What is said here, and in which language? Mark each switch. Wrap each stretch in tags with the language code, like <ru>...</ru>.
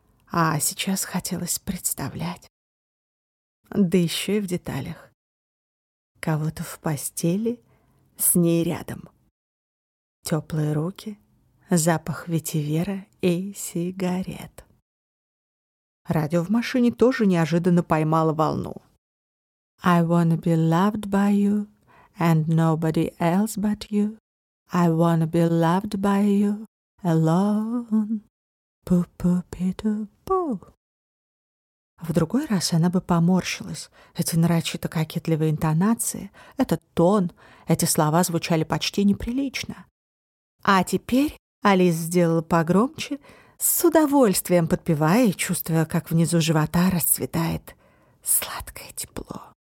<ru>А сейчас хотелось представлять. Да еще и в деталях. Кого-то в постели с ней рядом. Теплые руки, запах ветивера и сигарет. Радио в машине тоже неожиданно поймало волну.</ru> <en>I wanna be loved by you and nobody else but you. I wanna be loved by you alone. Пу-пу-пи-ту-пу.</en> <ru>В другой раз она бы поморщилась. Эти нарочито кокетливые интонации, этот тон, эти слова звучали почти неприлично. А теперь Алис сделала погромче, с удовольствием подпевая и чувствуя, как внизу живота расцветает сладкое тепло.</ru>